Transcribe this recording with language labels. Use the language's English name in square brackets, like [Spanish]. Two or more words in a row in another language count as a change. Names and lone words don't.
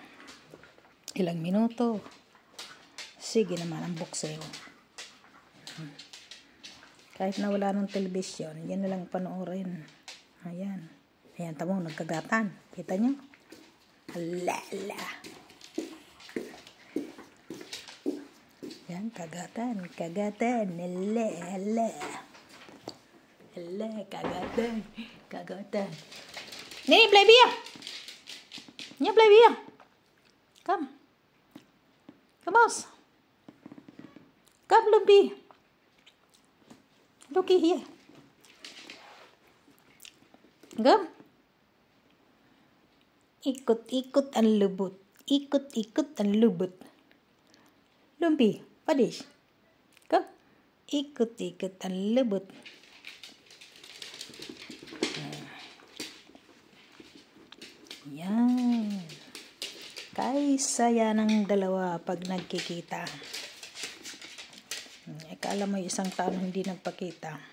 [Filipino] Ilang minuto. Sige naman ang bokseo. Kahit na wala ng telebisyon, yan na lang panoorin. Ayan. Ayan, tamo, nagkagatan. Kita nyo? Alala. Yan, kagatan. Kagatan. Ala, ala. Ala, kagatan. Kagatan. [Dutch] Nee, blijf hier. Ja, blijf hier. Kom. Kom eens. Kom, Lumpy. Look hier. Kom. [Filipino] Ikut-ikut ang lubot. Ikut-ikut ang lubot. [Dutch] Lumpy, wat is? Kom. [Filipino] Ikut-ikut ang lubot. Yan. Kaisaya ng dalawa pag nagkikita. Akala mo yung isang taon hindi nagpakita.